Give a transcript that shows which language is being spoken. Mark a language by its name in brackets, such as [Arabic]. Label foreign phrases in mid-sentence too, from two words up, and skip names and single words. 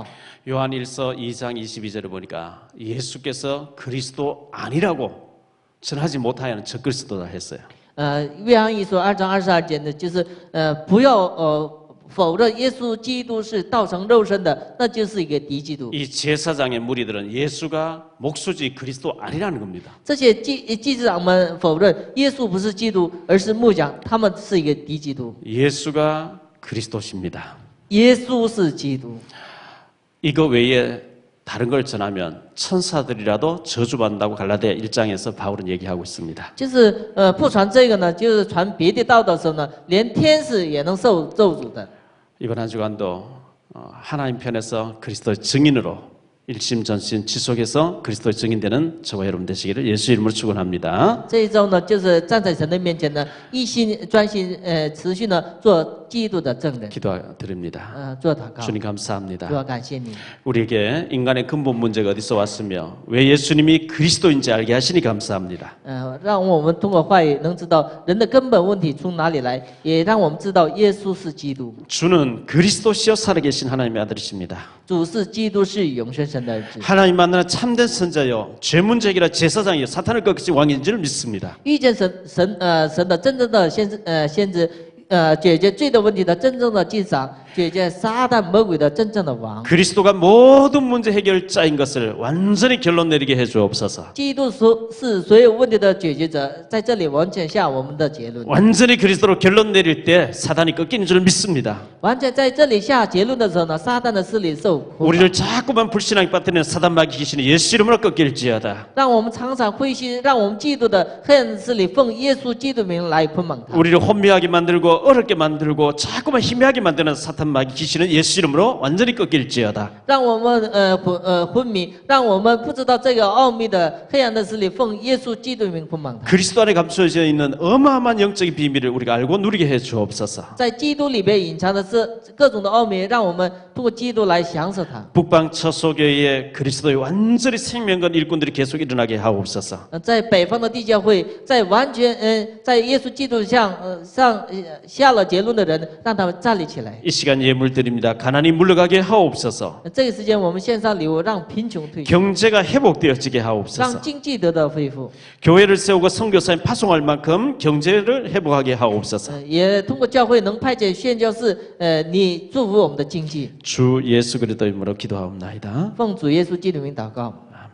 [Korean] 요한일서 2장 22절에 보니까 예수께서 그리스도 아니라고 전하지 못하여는 적그리스도다 했어요. [Chinese] 约翰一书2章22节呢，就是不要否认耶稣基督是道成肉身的，那就是一个敌基督。 [Korean] 이 제사장의 무리들은 예수가 목수지 그리스도 아니라는 겁니다. [Chinese] 这些祭司长们否认耶稣不是基督，而是木匠，他们是一个敌基督。 [Korean] 예수가 그리스도십니다. [Chinese] 耶稣是基督。 [Korean] 이거 외에 다른 걸 전하면 천사들이라도 저주받는다고 갈라디아 1장에서 바울은 얘기하고 있습니다. [Chinese] 就是不传这个呢，就是传别的道的时候呢，连天使也能受咒诅的。 [Korean] 이번 한 주간도 하나님 편에서 그리스도의 증인으로 일심전심 지속해서 그리스도의 증인되는 저와 여러분 되시기를 예수 이름으로 축원합니다. [Chinese] 这一周呢，就是站在神的面前呢，一心专心持续呢做基督的证人， [Korean] 기도드립니다. [Chinese] 做祷告。 [Korean] 주님 [Chinese] 主 [Korean] 감사합니다. [Chinese] 要感谢你， [Korean] 우리에게 인간의 근본 문제가 어디서 왔으며 왜 예수님이 그리스도인지 알게 하시니 감사합니다. [Chinese] 让我们通过话语能知道人的根本问题从哪里来，也让我们知道耶稣是基督， [Korean] 주는 그리스도시여 살아계신 하나님의 아들이십니다. [Chinese] 主是基督，是永生神的儿子。 [Korean] 하나님 만나는 참된 선자여 죄문제기라 제사장이여 사탄을 꺾으신 왕인 줄 믿습니다. [Chinese] 遇见神的真正的先知，解决罪的问题的真正的祭司长，解决撒旦魔鬼的真正的王。 [Korean] 그리스도가 모든 문제 해결자인 것을 완전히 결론 내리게 해 주옵소서. [Chinese] 基督是所有问题的解决者，在这里完全下我们的结论。 [Korean] 완전히 그리스도로 결론 내릴 때 사단이 꺾이는 줄 믿습니다. [Chinese] 完全在这里下结论的时候呢，撒旦的势力受捆绑， [Korean] 우리를 자꾸만 불신하게 빠뜨리는 사단 마귀 귀신이 예수 이름으로 꺾일지어다. [Chinese] 让我们常常灰心，让我们嫉妒的黑暗势力奉耶稣基督名来捆绑他。 [Korean] 우리를 혼미하게 만들고 어렵게 만들고 자꾸만 희미하게 만드는 사탄 마귀 귀신은 예수 이름으로 완전히 꺾일지어다. [Chinese] 让我们昏迷，让我们不知道这个奥秘的黑暗的势力奉耶稣基督名捆绑他。 [Korean] 그리스도 안에 감춰져 있는 어마어마한 영적인 비밀을 우리가 알고 누리게 해 주옵소서. [Chinese] 在基督里边隐藏的是各种的奥秘，让我们通过基督来享受它。 [Korean] 북방 처소교회에 그리스도의 완전히 생명건 일꾼들이 계속 일어나게 하옵소서. [Chinese] 在北方的地教会，在完全在耶稣基督上下了结论的人，让他们站立起来。 [Korean] 이 시간 예물 드립니다. 가난이 물러가게 하옵소서. [Chinese] 这个时间，我们献上礼物，让贫穷退去， [Korean] 경제가 회복되어지게 하옵소서. [Chinese] 让经济得到恢复。 [Korean] 교회를 세우고 선교사님 파송할 만큼 경제를 회복하게 하옵소서. [Chinese] 也通过教会能派遣宣教士，你祝福我们的经济。 [Korean] 주 예수 그리스도 이름으로 기도하옵나이다. [Chinese] 奉主耶稣基督名祷告。